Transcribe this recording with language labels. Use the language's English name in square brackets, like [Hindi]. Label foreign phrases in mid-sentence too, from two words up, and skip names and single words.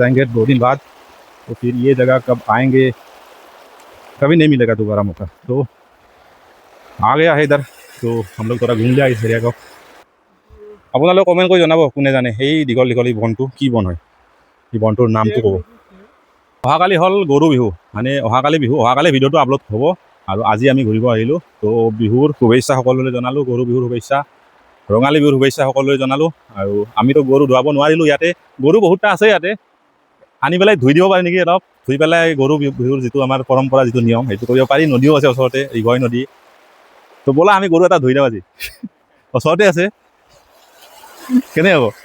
[Hindi] जाएंगे 2 दिन बाद तो फिर ये जगह कब आएंगे कभी नहीं मिलेगा दोबारा मौका तो आ गया है इधर तो हम लोग थोड़ा घूम लिया इस एरिया को [Assamese] আপোনালোকে কমেণ্ট কৰি জনাব কোনে জানে এই দীঘল এই বনটো কি বন হয় এই বনটোৰ নামটো ক'ব অহাকালি হ'ল গৰু বিহু মানে অহাকালি ভিডিঅ'টো আপলোড হ'ব আৰু আজি আমি ঘূৰিব আহিলোঁ তো বিহুৰ শুভেচ্ছা সকলোলৈ জনালোঁ গৰু বিহুৰ শুভেচ্ছা ৰঙালী বিহুৰ শুভেচ্ছা সকলোলৈ জনালোঁ আৰু আমিতো গৰু ধুৱাব নোৱাৰিলোঁ ইয়াতে গৰু বহুতটা আছে ইয়াতে আনি পেলাই ধুই দিব পাৰি নেকি অলপ ধুই পেলাই গৰু বিহুৰ যিটো আমাৰ পৰম্পৰা যিটো নিয়ম সেইটো কৰিব পাৰি নদীও আছে ওচৰতে ৰিগয় নদী তো ব'লা আমি গৰু এটা ধুই দিওঁ আজি ওচৰতে আছে কেনে হ'ব